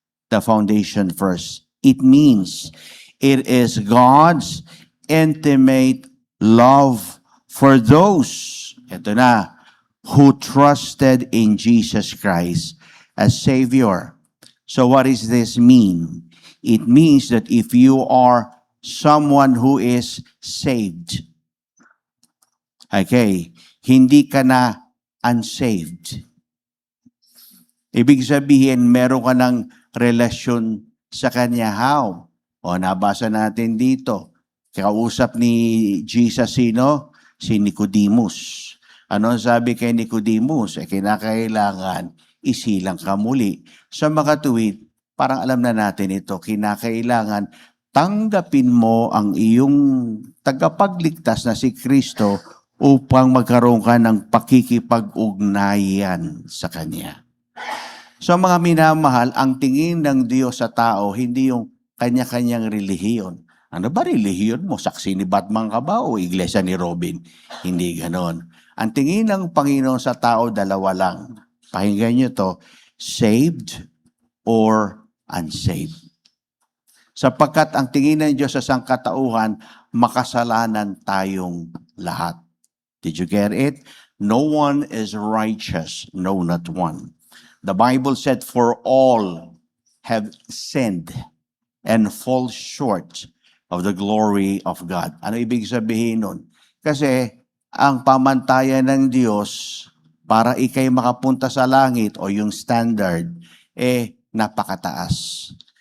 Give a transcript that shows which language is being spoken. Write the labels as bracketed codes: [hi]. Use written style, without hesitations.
[en] The foundation first. It means it is God's intimate love for those, [tl] ito na, [en] who trusted in Jesus Christ as Savior. So what does this mean? It means that if you are someone who is saved, okay, [tl] hindi ka na unsaved. Ibig sabihin, meron ka ng relasyon sa Kanya. [en] How? [tl] O, nabasa natin dito. Kausap ni Jesus sino? Si Nicodemus. Ano sabi kay Nicodemus? Kinakailangan isilang ka muli. Sa makatuwid, parang alam na natin ito, kinakailangan tanggapin mo ang iyong tagapagligtas na si Kristo upang magkaroon ka ng pakikipag-ugnayan sa Kanya. So mga minamahal, ang tingin ng Diyos sa tao, hindi yung kanya-kanyang relihiyon. Ano ba relihiyon mo? Saksi ni Batman ka ba o iglesia ni Robin? Hindi ganon. Ang tingin ng Panginoon sa tao, dalawa lang. Pakinggan nyo to, [en] saved or unsaved. [tl] Sapagkat ang tingin ng Diyos sa sangkatauhan, makasalanan tayong lahat. [en] Did you get it? No one is righteous, no, not one. The Bible said, for all have sinned and fall short of the glory of God. [tl] Ano ibig sabihin nun? Kasi ang pamantayan ng Diyos para ikay makapunta sa langit o yung standard, napakataas.